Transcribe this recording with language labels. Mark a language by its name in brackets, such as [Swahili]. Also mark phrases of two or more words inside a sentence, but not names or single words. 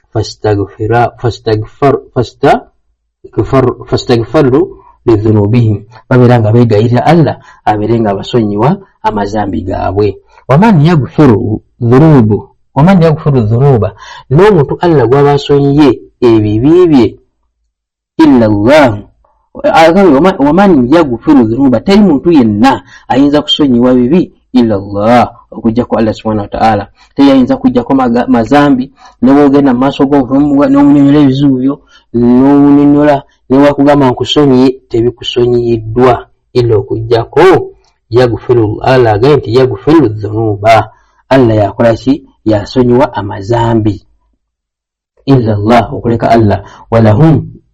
[Arabic] فاستغفروا لذنوبهم [Ganda] babeera nga beegayirira Allah abeere nga abasonyiwa amazambi gaabwe [Arabic] ومن يغفر الذنوب [Ganda] n'omuntu Allah gw'abasonyiye ebibi bye [Arabic] إلا الله ومن يغفر الذنوب [Ganda] teri muntu yenna ayinza kusonyiwa bibi [Arabic] إلا الله [Ganda] okujja ku [Arabic] الله سبحانه وتعالى [Ganda] teyayinza kujja ko mazambi nebogenda maaso n'omunyonyola ebizibu byo n'omunyonyola newakugamba nkusonyiye tebikusonyiyiddwa illa okujjako yaghfiru Allah agaye nti [Arabic] يغفر الذنوب [Ganda] Allah yakola ki yasonyiwa amazambi [Arabic] إلا الله [Ganda] okuleka Allah walahum